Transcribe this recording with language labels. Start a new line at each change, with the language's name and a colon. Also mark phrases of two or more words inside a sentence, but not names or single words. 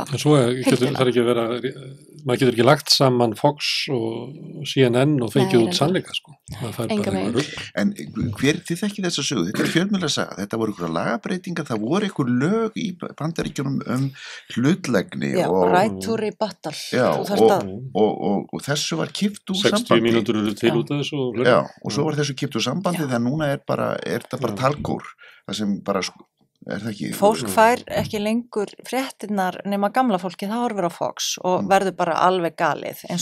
Icelandic: en svo maður getur ekki lagt saman Fox og CNN og fengið út sannleika sko. En þið þekkið þessa sögu, þetta er fjölmiðlasaga, þetta voru einhverja lagabreitingar, það voru einhver lög í Bandaríkjunum hlutlægni
English: right to rebuttal
Icelandic: og þessu var kippt úr 60 mínútur eru til út af þessu og svo var þessu kippt úr sambandi þegar núna er þetta bara talgór, það sem bara fólk fær ekki lengur fréttirnar nema gamla fólki, það horfir á Fox og verður bara alveg galið eins